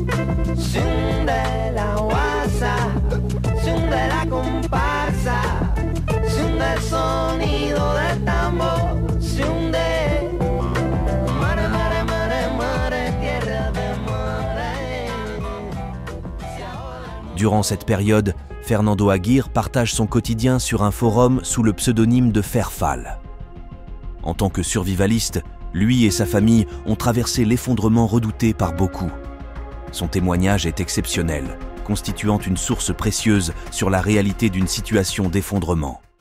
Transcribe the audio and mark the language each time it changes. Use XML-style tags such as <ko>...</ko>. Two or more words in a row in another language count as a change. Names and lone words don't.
<es>la guasa, se hunde la comparsa, se hunde el sonido del tambor, se hunde mare, mare, mare, mare, tierra de mare.</es> <fr>Durant cette période, Fernando Aguirre partage son quotidien sur un forum sous le pseudonyme de Ferfal. En tant que survivaliste, lui et sa famille ont traversé l'effondrement redouté par beaucoup. Son témoignage est exceptionnel, constituant une source précieuse sur la réalité d'une situation d'effondrement.</fr>